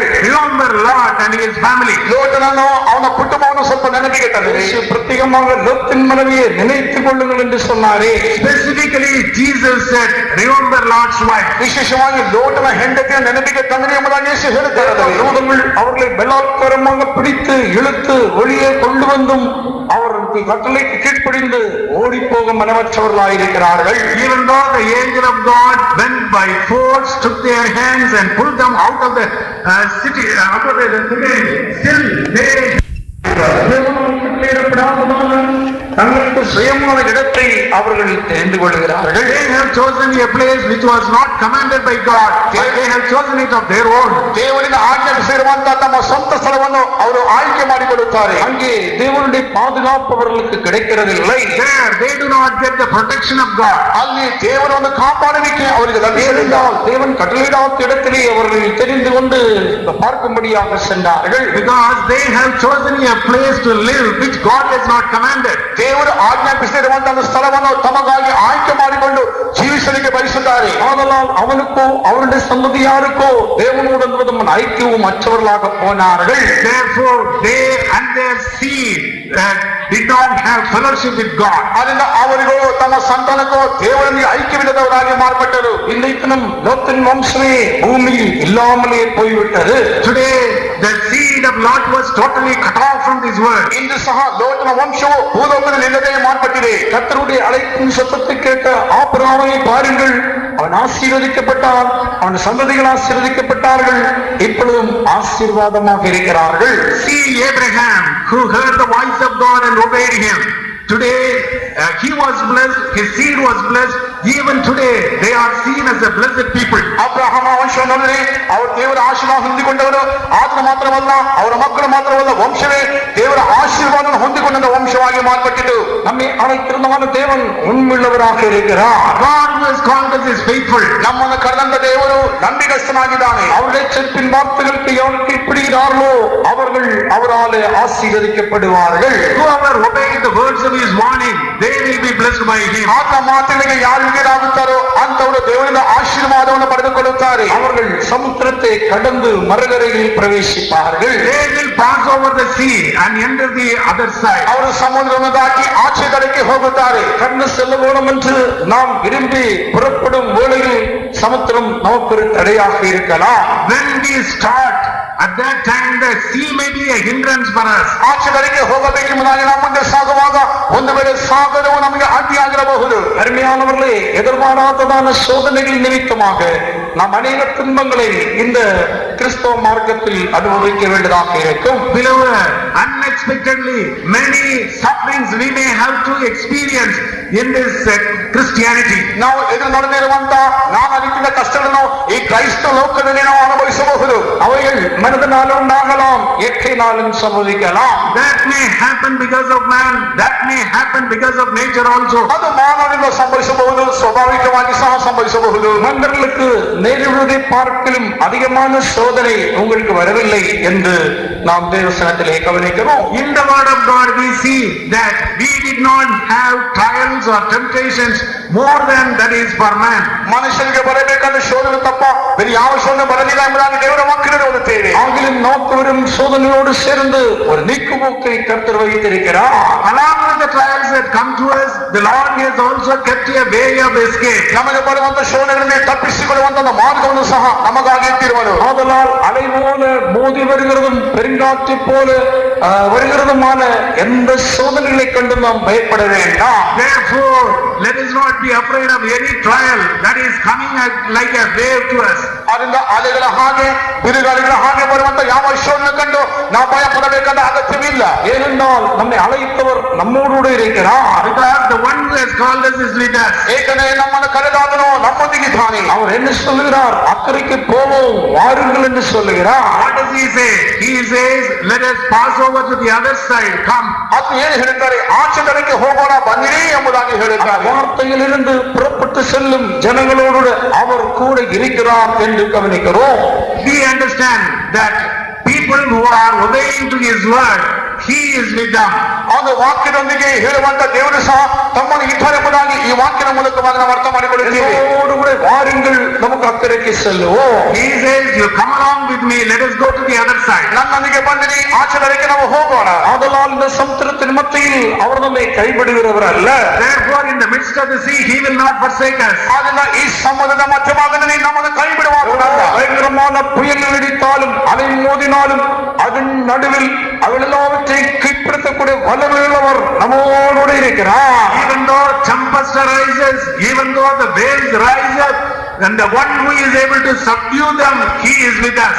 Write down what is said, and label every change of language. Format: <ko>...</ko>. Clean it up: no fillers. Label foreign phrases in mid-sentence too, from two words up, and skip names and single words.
<en>Remember Lot and his family.</en> <kn>ಲೋಟನನ್ನು ಅವನ ಕುಟುಂಬವನ್ನು ಸ್ವಲ್ಪ ನೆನಪಿಗೆ ತಂದಿದೆ.</kn> <ta>பிரத்யேகமாக லோத்தின் மனைவியை நினைத்துக் கொள்ளுங்கள் என்று சொன்னாரே.</ta> <en>Specifically Jesus said, remember Lot's wife.</en> <kn>ವಿಶೇಷವಾಗಿ ಲೋಟನ ಹೆಂಡತಿಯ ನೆನಪಿಗೆ ತಂದಿದೆ ಎಂಬುದಾಗಿ ಯೇಸು ಹೇಳುತ್ತಾರೆ.</kn> <ta>யூதர்கள் அவர்களை பலாத்காரமாக பிடித்து இழுத்து வெளியே கொண்டு வந்தும் அவர்களுக்கு கட்டளைக்கு கீழ்ப்படிந்து ஓடி போக மனமற்றவர்களாயிருக்கிறார்கள்.</ta> <en>Even though the angel of God went by force, took their hands and pulled them out of the city, still they</en> <ta>தங்களுக்கு சுயமான இடத்தை அவர்கள் தெரிந்து கொள்கிறார்கள்.</ta> <en>They have chosen a place which was not commanded by God. They have chosen it of their own.</en> <kn>ದೇವರಿಂದ ಆಜ್ಞಾಪಿಸಿರುವಂತಹ ತಮ್ಮ ಸ್ವಂತ ಸ್ಥಳವನ್ನು ಅವರು ಆಯ್ಕೆ ಮಾಡಿಕೊಳ್ಳುತ್ತಾರೆ.</kn> <ta>அங்கே தேவனுடைய பாதுகாப்பு அவர்களுக்கு கிடைக்கிறதில்லை.</ta> <en>There they do not get the protection of God.</en> <kn>ಅಲ್ಲಿ ದೇವರ ಒಂದು ಕಾಪಾಡುವಿಕೆ ಅವರಿಗೆ ಲಭಿಸಲಿಲ್ಲ.</kn> <ta>தேவன் கட்டளையிடாத இடத்திலே அவர்கள் தெரிந்து கொண்டு பார்க்கும்படியாக சென்றார்கள்.</ta> <en>Because they have chosen a place to live which God has not commanded.</en> <kn>ದೇವರು ಆಜ್ಞಾಪಿಸಿರುವಂತಹ ಸ್ಥಳವನ್ನು ತಮಗಾಗಿ ಆಯ್ಕೆ ಮಾಡಿಕೊಂಡು ಜೀವಿಸಲಿಕ್ಕೆ ಬಯಸುತ್ತಾರೆ.</kn> <ta>ஆதலால் அவனுக்கோ அவருடைய சந்ததியாருக்கோ தேவனுடன் ஐக்கியவும் மற்றவர்களாக போனார்கள்.</ta> <en>Therefore they and their seed did not have fellowship with God.</en> <kn>ಅದರಿಂದ ಅವರಿಗೂ ತಮ್ಮ ಸಂತಾನಕ್ಕೂ ದೇವರೊಂದಿಗೆ ಐಕ್ಯವಿಲ್ಲದವರಾಗಿ ಮಾರ್ಪಟ್ಟರು.</kn> <ta>இன்றைக்கு நம் லோத்தின் வம்சமே பூமியில் இல்லாமலே போய்விட்டது.</ta> <en>Today the seed seed of Lot was totally cut off from this world.</en> <kn>ಇಂದು ಸಹ ಲೋಟನ ವಂಶವು ಭೂಲೋಕದಲ್ಲಿ ನಿಲ್ಲದೆ ಮಾಡಲ್ಪಟ್ಟಿದೆ.</kn> <ta>கர்த்தருடைய அழைப்பின் சத்தத்தை கேட்ட ஆபிரகாமை பாருங்கள், அவன் ஆசீர்வதிக்கப்பட்டான், அவன் சந்ததிகள் ஆசீர்வதிக்கப்பட்டார்கள், இப்பொழுதும் ஆசீர்வாதமாக இருக்கிறார்கள்.</ta> <en>See Abraham, who heard the voice of God and obeyed him. Today he was blessed, his seed was blessed. Even today they are seen as a blessed people.</en> <kn>ಅಬ್ರಹಾಮ ವಂಶವನ್ನೇ ಅವರು ದೇವರ ಆಶೀರ್ವಾದ ಹೊಂದಿಕೊಂಡವರು. ಆತನ ಮಾತ್ರವಲ್ಲ, ಅವರ ಮಕ್ಕಳು ಮಾತ್ರವಲ್ಲ, ವಂಶವೇ ದೇವರ ಆಶೀರ್ವಾದವನ್ನು ಹೊಂದಿಕೊಂಡ ವಂಶವಾಗಿ ಮಾರ್ಪಟ್ಟಿತು.</kn> <ta>நம்மை அழைத்திருந்தவன தேவன் உண்மையுள்ளவராக இருக்கிறார்.</ta> <en>God who has called us is faithful.</en> <kn>ನಮ್ಮನ್ನು ಕರೆದಂತ ದೇವರು ನಂಬಿಗಸ್ತನಾಗಿದ್ದಾನೆ.</kn> <ta>அவருடைய செப்பின் வார்த்தைகளுக்கு எவர்கள் கீழ்ப்படுகிறார்களோ அவர்கள் அவராலே ஆசீர்வதிக்கப்படுவார்கள்.</ta> <en>Whoever obeys the words of his warning, they will be blessed by him.</en> <kn>ಆತನ ಮಾತಿಗೆ ಯಾರು ವಿಧೇಯರಾಗುತ್ತಾರೋ ಅಂತವರು ದೇವರಿಂದ ಆಶೀರ್ವಾದವನ್ನು ಪಡೆದುಕೊಳ್ಳುತ್ತಾರೆ.</kn> <ta>அவர்கள் சமுத்திரத்தை கடந்து மறுகரையில் பிரவேசிப்பார்கள்.</ta> <en>They will pass over the sea and enter the other side.</en> <kn>ಅವರು ಸಮುದ್ರವನ್ನು ದಾಟಿ ಆಚೆ ಕಡೆಗೆ ಹೋಗುತ್ತಾರೆ.</kn> <ta>கடந்து செல்ல வேண்டும் என்று நாம் விரும்பி புறப்படும் வேளையில் சமுத்திரம் நமக்கு ஒரு தடையாக இருக்கலாம்.</ta> <en>When we start, at that time the sea may be a hindrance for us.</en> <kn>ಆಚೆ ಕಡೆಗೆ ಹೋಗಬೇಕೆಂಬುದಾಗಿ ನಾವು ಮುಂದೆ ಸಾಗುವಾಗ ಒಂದು ವೇಳೆ ಸಾಗರವು ನಮಗೆ ಅಡ್ಡಿಯಾಗಿರಬಹುದು.</kn> <ta>அருமையானவர்களே, எதிர்பாராததான சோதனைகள் நிமித்தமாக நாம் அநேக துன்பங்களை இந்த கிறிஸ்தவ மார்க்கத்தில் அனுபவிக்க வேண்டியதாக இருக்கும்.</ta> <en>Beloved, unexpectedly many sufferings we may have to experience in this Christianity.</en> <kn>ನಾವು ಎದುರು ನಡೆದಿರುವಂತ ನಾನಾ ರೀತಿಯ ಕಷ್ಟಗಳನ್ನು ಈ ಕ್ರೈಸ್ತ ಲೋಕದಲ್ಲಿ ನಾವು ಅನುಭವಿಸಬಹುದು.</kn> <ta>அவைகள் மனிதனால் உண்டாகலாம், இயற்கையினாலும் சம்பவிக்கலாம்.</ta> <en>That may happen because of man, that may happen because of nature also.</en> <kn>ಅದು ಮಾನವನಿಂದ ಸಂಭವಿಸಬಹುದು, ಸ್ವಾಭಾವಿಕವಾಗಿ ಸಹ ಸಂಭವಿಸಬಹುದು.</kn> <ta>மனிதர்களுக்கு நேரிடுவதை பார்க்கலும் அதிகமான சோதனை உங்களுக்கு வரவில்லை என்று நாம் தேவசனத்திலே கவனிக்கிறோம்.</ta> <en>In the word of God we see that we did not have trials or temptations more than that is for man.</en> <kn>ಮನುಷ್ಯನಿಗೆ ಬರಬೇಕಾದ ಶೋಧನೆ ತಪ್ಪ ಬೇರೆ ಯಾವ ಶೋಧನೆ ಬರಲಿಲ್ಲ ಎಂಬುದಾಗಿ ದೇವರ ವಾಕ್ಯದಲ್ಲಿ ಓದುತ್ತೇವೆ.</kn> <ta>ஆகிலும் நமக்கு வரும் சோதனையோடு சேர்ந்து ஒரு நீக்குமோக்கை கர்த்தர் வைத்திருக்கிறார்.</ta> <en>Along with the trials that come to us, the Lord has also kept a way of escape.</en> <kn>ನಮಗೆ ಬರುವಂತ ಶೋಧನೆಗಳಲ್ಲಿ ತಪ್ಪಿಸಿಕೊಳ್ಳುವಂತ ಮಾರ್ಗವನ್ನು ಸಹ ನಮಗಾಗಿ ಇಟ್ಟಿರುವನು.</kn> <ta>ஆதலால் அலை போல மோதி வருகிறதும் பெருங்காற்று போல வருகிறதுமான எந்த சோதனைகளை கண்டு நாம் பயப்பட வேண்டாம்.</ta> <en>Therefore, let us not be afraid of any trial that is coming like a wave to us.</en> <kn>ಅದರಿಂದ ಅಲೆಗಳ ಹಾಗೆ ಬಿರುಗಾಳಿಗಳ ಹಾಗೆ ಬರುವಂತ ಯಾವ ಶೋಧನೆ ಕಂಡು ನಾವು ಭಯ ಪಡಬೇಕಾದ ಅಗತ್ಯವಿಲ್ಲ.</kn> <ta>ஏனென்றால் நம்மை அழைத்தவர் நம்மோடு இருக்கிறார்.</ta> <en>Because the one who has called us is with us.</en> <kn>ಏಕೆಂದರೆ ನಮ್ಮನ್ನು ಕರೆದಾದನು ನಮ್ಮೊಂದಿಗಿದ್ದಾನೆ.</kn> <ta>அவர் என்ன சொல்லுகிறார்? அக்கறைக்கு போவோம் வாருங்கள் என்று சொல்லுகிறார்.</ta> <en>What does he say? He says, let us pass over to the other side. Come.</en> <kn>ಅದು ಏನು ಹೇಳ್ತಾರೆ? ಆಚೆ ಕಡೆಗೆ ಹೋಗೋಣ ಬನ್ನಿರಿ ಎಂಬುದಾಗಿ ಹೇಳ್ತಾರೆ.</kn> <ta>வார்த்தையிலிருந்து புறப்பட்டு செல்லும் ஜனங்களோடு அவர் கூட இருக்கிறார் என்று கவனிக்கிறோம்.</ta> <en>We understand that people who are obeying to his word, he is with them.</en> <kn>ಅದು ವಾಕ್ಯದೊಂದಿಗೆ ಹೇಳುವಂತ ದೇವರು ಸಹ ತಮ್ಮನ್ನು ಇದ್ದಾರೆ ಎಂಬುದಾಗಿ ಈ ವಾಕ್ಯದ ಮೂಲಕವಾಗಿ ನಾವು ಅರ್ಥ ಮಾಡಿಕೊಳ್ಳುತ್ತೇವೆ.</kn> <ta>என்னோடு கூட வாருங்கள் நமக்கு அக்கறைக்கு செல்லுவோம்.</ta> <en>He says, you come along with me, let us go to the other side.</en> <kn>ನನ್ನೊಂದಿಗೆ ಬನ್ನಿರಿ, ಆಚೆ ಕಡೆಗೆ ನಾವು ಹೋಗೋಣ.</kn> <ta>ஆதலால் இந்த சமுத்திரத்தின் மத்தியில் அவர் நம்மை கைவிடுகிறவர் அல்ல.</ta> <en>Therefore, in the midst of the sea, he will not forsake us.</en> <kn>ಆದ್ದರಿಂದ ಈ ಸಮುದ್ರದ ಮಧ್ಯಭಾಗದಲ್ಲಿ ನಮ್ಮನ್ನು ಕೈ ಬಿಡುವಾಗಲ್ಲ.</kn> <ta>பயங்கரமான புயல் அடித்தாலும் அலை மோதினாலும் அதன் நடுவில் அவள் எல்லாவற்றையும் கீழ்ப்படுத்தக்கூடிய வல்லமையுள்ளவர் நம்மோடு இருக்கிறார்.</ta> <en>Even though tempest arises, even though the waves rise up, and the one who is able to subdue them, he is with us.</en>